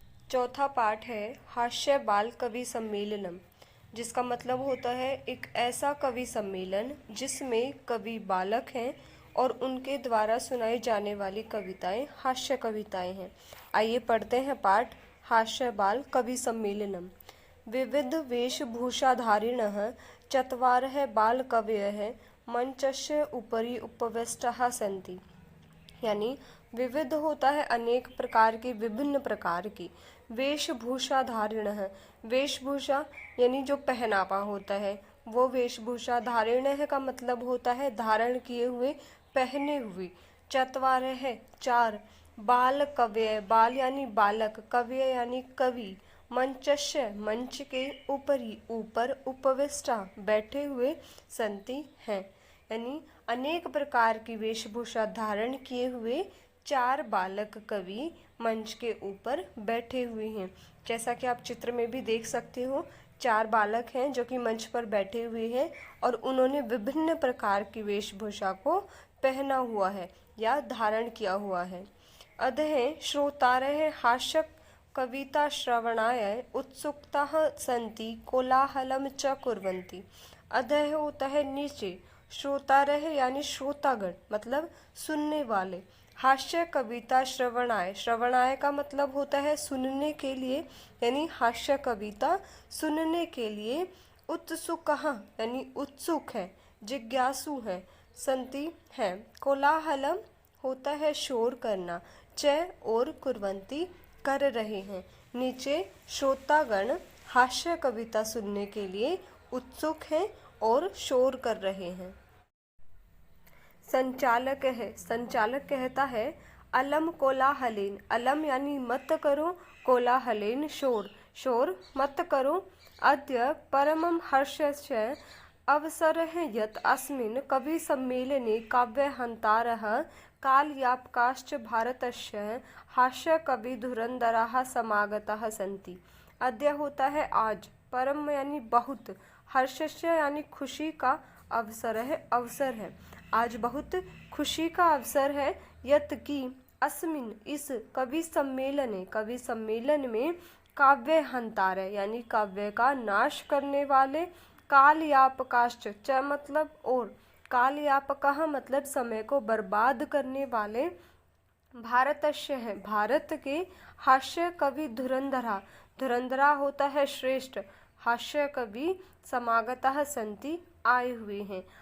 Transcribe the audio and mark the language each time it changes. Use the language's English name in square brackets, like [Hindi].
[Hindi] चौथा पाठ है हास्य बाल कवि सम्मेलनम, जिसका मतलब होता है एक ऐसा कवि सम्मेलन जिसमें कवि बालक हैं और उनके द्वारा सुनाई जाने वाली कविताएं हास्य कविताएं हैं। आइए पढ़ते हैं पाठ हास्य बाल कवि सम्मेलनम। [Sanskrit] विविध वेशभूषाधारिणः चत्वारः बालकवयः मंचस्य उपरि उपविष्टाः सन्ति। [Hindi] यानी विविध होता है अनेक प्रकार की, विभिन्न प्रकार की। वेशभूषा धारिण है, वेशभूषा यानी जो पहनावा होता है वो वेशभूषा। धारिण है का मतलब होता है धारण किए हुए, पहने हुए। चत्वार है चार। बाल कव्य, बाल यानी बालक, कव्य यानी कवि। मंचस्य मंच के ऊपरी, ऊपर। उपविष्टा बैठे हुए। संति हैं, यानी अनेक प्रकार की वेशभूषा धारण किए हुए चार बालक कवि मंच के ऊपर बैठे हुए हैं। जैसा कि आप चित्र में भी देख सकते हो, चार बालक हैं जो कि मंच पर बैठे हुए हैं और उन्होंने विभिन्न प्रकार की वेशभूषा को पहना हुआ है या धारण किया हुआ है। [Sanskrit] अधः श्रोतारः हास्य कविता श्रवणाय उत्सुकताः सन्ति कोलाहलं च कुर्वन्ति। [Hindi] अधः होता है नीचे, श्रोतारः यानी श्रोतागण मतलब सुनने वाले। हास्य कविता श्रवणाय, श्रवणाय का मतलब होता है सुनने के लिए, यानी हास्य कविता सुनने के लिए। उत्सुकः यानी उत्सुक है, जिज्ञासु है। संति है। कोलाहलम होता है शोर करना। च और कुर्वन्ति कर रहे हैं। नीचे श्रोतागण हास्य कविता सुनने के लिए उत्सुक हैं और शोर कर रहे हैं। संचालक है, संचालक कहता है [Sanskrit] अलम कोलाहलेन, [Hindi] अलम यानी मत करो, कोलाहलेन शोर, शोर मत करो। [Sanskrit] अद्य परमं हर्षस्य अवसरः यत् अस्मिन् कवि सम्मेलने काव्यहन्तारः कालयापकाश्च भारतस्य हास्य कवि धुरंधराः समागताः सन्ति। [Hindi] अद्य होता है आज, परम यानी बहुत, हर्षस्य यानी खुशी का, अवसर है अवसर है। आज बहुत खुशी का अवसर है। यत की अस्मिन इस कवि सम्मेलन, कवि सम्मेलन में काव्य हंतार यानी काव्य का नाश करने वाले, कालयापकाश्च च मतलब और, कालयापकः मतलब समय को बर्बाद करने वाले, भारतस्य है भारत के, हास्य कवि धुरंधरा, धुरंधरा होता है श्रेष्ठ, हास्य कवि समागतः सन्ति आए हुए हैं।